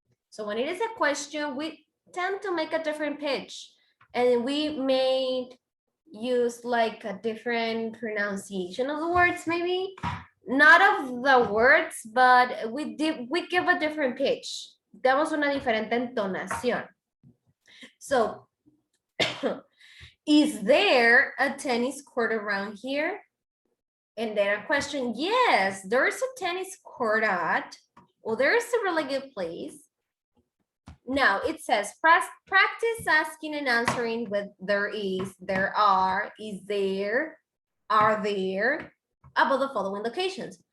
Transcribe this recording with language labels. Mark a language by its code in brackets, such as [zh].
[en] So when it is a question, we tend to make a different pitch, and we may use like a different pronunciation of the words, maybe not of the words, but we give a different pitch. [es] Damos una diferente entonación. [en] So, is there a tennis court around here? And then a question, yes, there's a tennis court at, well, there's a really good place. Now it says, practice asking and answering with there is, there are, is there, are there, about the following locations.